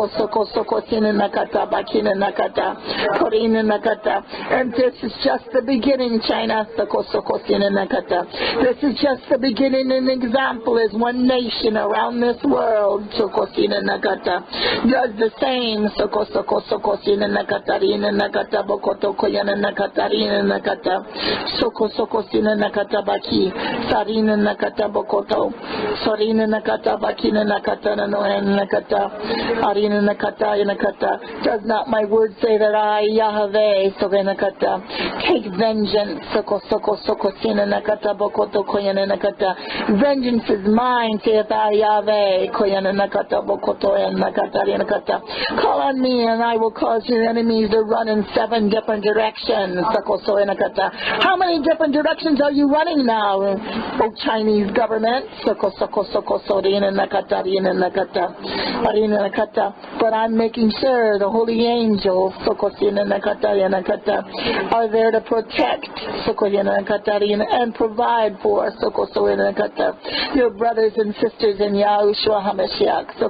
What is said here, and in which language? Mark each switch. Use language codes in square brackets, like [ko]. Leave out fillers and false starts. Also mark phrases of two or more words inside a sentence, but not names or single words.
[en] And this is just the beginning, China. This is just the beginning. An example is one nation around this world does the same. Sarina nakata bokoto, Sarina nakata bakina nakata noen nakata, Arina nakata yanakata. Does not my word say that I, Yahweh, sovenakata, take vengeance, sina nakata bokoto koyana nakata. Vengeance is mine, saith I, Yahweh, koyana nakata bokoto and nakata yanakata. Call on me and I will cause your enemies to run in 7 different directions. How many different directions are you running now, O Chinese government? But I'm making sure the holy angels are there to protect and provide for your brothers and sisters in Yahushua HaMashiach.